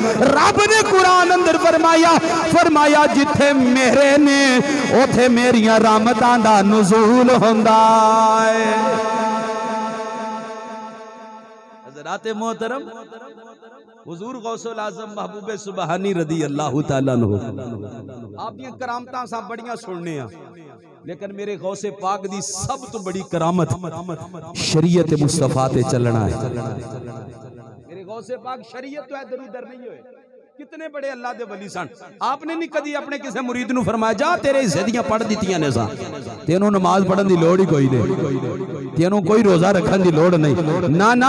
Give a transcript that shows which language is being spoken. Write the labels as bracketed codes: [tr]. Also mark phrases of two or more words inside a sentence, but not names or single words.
[pa] ਰੱਬ ਨੇ ਕੁਰਾਨ ਅੰਦਰ ਫ਼ਰਮਾਇਆ ਜਿੱਥੇ ਮੇਰੇ ਨੇ ਉੱਥੇ ਮੇਰੀਆਂ ਰਹਿਮਤਾਂ ਦਾ ਨੁਜ਼ੂਲ ਹੁੰਦਾ ਹੈ। ਹਜ਼ਰਾਤ ਮੋਹਤਰਮ ਹੁਜ਼ੂਰ ਗ਼ੌਸੁਲ ਆਜ਼ਮ ਮਹਿਬੂਬ ਸੁਬਹਾਨੀ [ar] رضي الله تعالى عنه, [pa] ਆਪ ਦੀ ਕਰਾਮਤਾਂ ਸਾ ਬੜੀਆਂ ਸੁਣਨੇ ਆ, ਲੇਕਿਨ ਮੇਰੇ ਗ਼ੌਸੇ ਪਾਕ ਦੀ ਸਬ ਤੋ ਬੜੀ ਕਰਾਮਤ ਸ਼ਰੀਅਤ ਮੁਸਤਫ਼ਾ ਤੇ ਚਲਣਾ ਹੈ। ਮੇਰੇ ਗ਼ੌਸੇ ਪਾਕ ਸ਼ਰੀਅਤ ਤੋ ਇਧਰ ਉਧਰ ਨਹੀਂ ਹੋਏ। ਕਿਤਨੇ ਬੜੇ ਅੱਲਾਹ ਦੇ ਵਲੀ ਸਨ। ਆਪਨੇ ਨਹੀਂ ਕਦੀ ਅਪਨੇ ਕਿਸੀ ਮੁਰੀਦ ਨੂੰ ਫ਼ਰਮਾਇਆ ਜਾ ਤੇਰੇ ਹਿੱਸੇ ਦੀਆਂ ਪੜ੍ਹ ਦਿੱਤੀਆਂ ਨੇ ਸਾ, ਤੇਨੋਂ ਨਮਾਜ਼ ਪੜ੍ਹਨ ਦੀ ਲੋੜ ਹੀ ਕੋਈ ਨਹੀਂ, ਤੇਨੋਂ ਕੋਈ ਰੋਜ਼ਾ ਰੱਖਣ ਦੀ ਲੋੜ ਨਹੀਂ।